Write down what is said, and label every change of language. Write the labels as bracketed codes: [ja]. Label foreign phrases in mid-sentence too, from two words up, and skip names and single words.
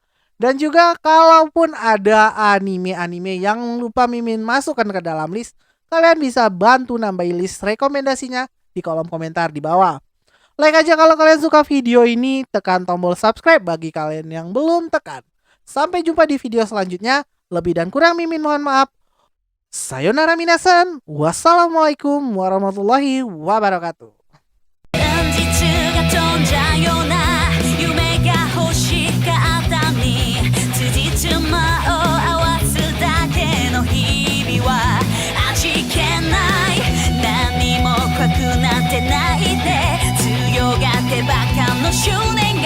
[id] Dan juga kalaupun ada anime-anime yang lupa Mimin masukkan ke dalam list, kalian bisa bantu nambahin list rekomendasinya di kolom komentar di bawah. Like aja kalau kalian suka video ini, tekan tombol subscribe bagi kalian yang belum tekan. Sampai jumpa di video selanjutnya. Lebih dan kurang Mimin mohon maaf. [ja] さようなら皆さん. [ar] والسلام عليكم ورحمة الله وبركاته. [ja] 現実が飛んじゃうような夢が欲しかったに辻褄を合わすだけの日々は味気ない何も怖くなんてないで強がってバカの執念